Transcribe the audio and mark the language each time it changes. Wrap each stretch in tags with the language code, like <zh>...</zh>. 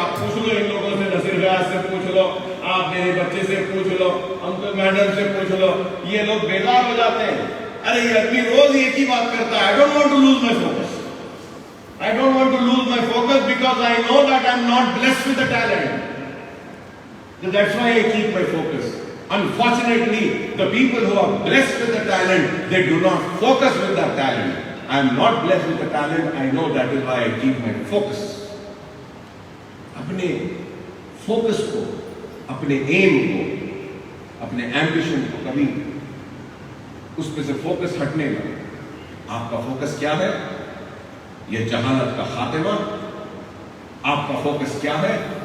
<hi>आप पूछ लो इन लोगों से, नसीर व्यास से पूछ लो, आप मेरे बच्चे से पूछ लो, अंकल मैडम से पूछ लो, ये लोग बेकार हो जाते हैं. अरे ये आदमी रोज एक ही बात करता है.</hi> <en>I don't want to lose my focus. I don't want to lose my focus because I know that I'm not blessed with the talent. So that's why I keep my focus. Unfortunately, the people who are blessed with the talent, they do not focus with that talent. I am not blessed with the talent. I know that is why I keep my focus.</en> <hi>अपने focus को, अपने aim को, अपने ambition को कभी उस पे से focus हटने लगे. आपका focus क्या है? ये जहालत का खातिमा. आपका focus क्या है?</hi>